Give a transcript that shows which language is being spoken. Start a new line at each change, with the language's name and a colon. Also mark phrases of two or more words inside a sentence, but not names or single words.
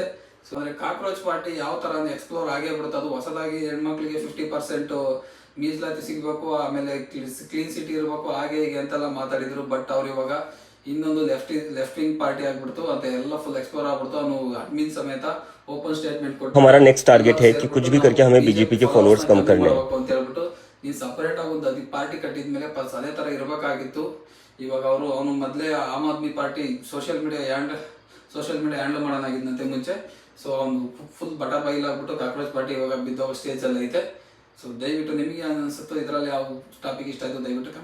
Kannada: ಸೊ ಅಂದ್ರೆ ಕಾಕ್ರೋಚ್ ಪಾರ್ಟಿ ಯಾವ ತರ ಎಕ್ಸ್ಪ್ಲೋರ್ ಆಗೇ ಬಿಡುತ್ತೆ. ಅದು ಹೊಸದಾಗಿ ಹೆಣ್ಮಕ್ಳಿಗೆ 50% ಮೀಸಲಾತಿ ಸಿಗ್ಬೇಕು, ಆಮೇಲೆ
English: clean city
Kannada: ಇರ್ಬೇಕು, ಹಾಗೆ ಹೀಗೆ ಅಂತೆಲ್ಲ ಮಾತಾಡಿದ್ರು. ಬಟ್ ಅವ್ರು ಇವಾಗ ಇನ್ನೊಂದು
English: left wing party
Kannada: ಆಗ್ಬಿಡ್ತು ಅಂತ ಎಲ್ಲ
English: full explore
Kannada: ಆಗ್ಬಿಡ್ತು. ಅವನು ಅಡ್ಮಿನ್ ಸಮೇತ
English: open statement
Kannada: ಕೊಟ್ಟು
Hindi: हमारा
English: next target
Hindi: है कि कुछ भी करके हमें बीजेपी के फॉलोअर्स कम करने हैं
Kannada: ಅಂತ ಹೇಳ್ಬಿಟ್ಟು ನೀನ್ ಸಪರೇಟ್ ಆಗಿ ಒಂದು ಪಾರ್ಟಿ ಕಟ್ಟಿದ್ಮೇಲೆ ಅದೇ ತರ ಇರಬೇಕಾಗಿತ್ತು. ಇವಾಗ ಅವನು ಮೊದಲೇ ಆಮ್ ಆದ್ಮಿ ಪಾರ್ಟಿ
English: social media handle
Kannada: ಮಾಡೋಣಾಗಿದ್ದಂತೆ ಮುಂಚೆ. ಸೊ ಅವ್ನು ಫುಲ್ ಬೈಲಾಗ್ಬಿಟ್ಟು ಕಾಕ್ರೋಚ್ ಪಾರ್ಟಿ ಇವಾಗ ಬಿದ್ದೋಗ ಸ್ಟೇಜ್ ಅಲ್ಲಿ ಐತೆ. ಸೊ ದಯವಿಟ್ಟು ನಿಮಗೆ ಅನ್ಸುತ್ತೋ ಇದರಲ್ಲಿ ಯಾವ ಟಾಪಿಕ್ ಇಷ್ಟ ಆಯ್ತು ದಯವಿಟ್ಟು ಕಮೆಂಟ್ ಮಾಡಿ ತಿಳಿಸಿ.